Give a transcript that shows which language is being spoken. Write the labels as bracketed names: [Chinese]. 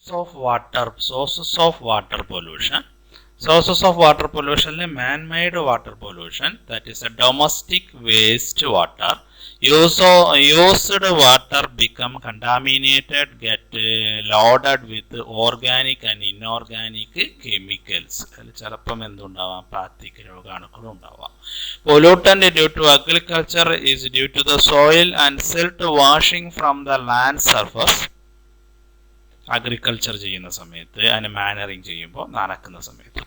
[English] Sources of water pollution. Sources of water pollution, man-made water pollution, that is a domestic waste water. Used water become contaminated, get loaded with organic and inorganic chemicals. [Malayalam] ചിലപ്പം എന്തുണ്ടാവാം, plastic രോഗാണുക്കളും ഉണ്ടാവാം. [English] Pollutant due to agriculture is due to the soil and silt washing from the land surface. [Malayalam] Agriculture ചെയ്യുന്ന സമയത്ത് അതിന് മാനറിങ് ചെയ്യുമ്പോൾ നനക്കുന്ന സമയത്ത്.